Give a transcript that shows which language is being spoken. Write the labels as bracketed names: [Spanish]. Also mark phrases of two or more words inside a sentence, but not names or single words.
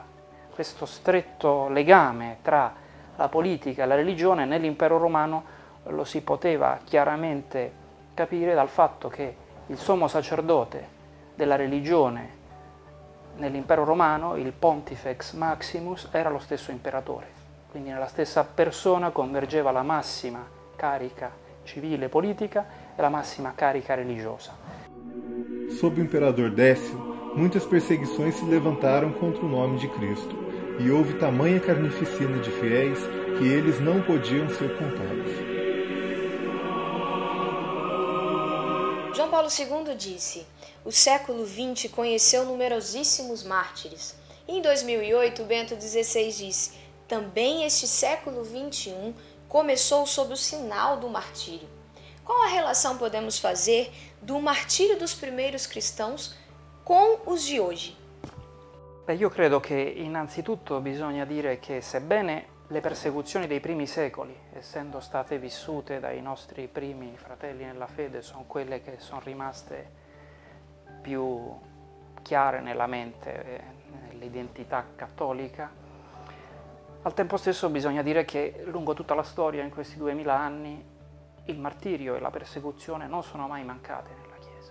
[Italian] Questo stretto legame tra la politica e la religione nell'impero romano lo si poteva chiaramente capire dal fatto che il sommo sacerdote della religione nell'impero romano, il Pontifex Maximus, era lo stesso imperatore. Quindi nella stessa persona convergeva la massima carica civile e politica e la massima carica religiosa. [Portuguese] Sob o imperador Décio, muitas perseguições se levantaram contra o nome de Cristo, e houve tamanha carnificina de fiéis que eles não podiam ser contados. João Paulo II disse: o século XX conheceu numerosíssimos mártires. Em 2008, Bento XVI disse: também este século XXI começou sob o sinal do martírio. Qual a relação podemos fazer do martírio dos primeiros cristãos com os [Italian] di oggi? Io credo che innanzitutto bisogna dire che sebbene le persecuzioni dei primi secoli, essendo state vissute dai nostri primi fratelli nella fede, sono quelle che sono rimaste più chiare nella mente, nell'identità cattolica, al tempo stesso bisogna dire che lungo tutta la storia, in questi 2000 anni, il martirio e la persecuzione non sono mai mancate nella Chiesa.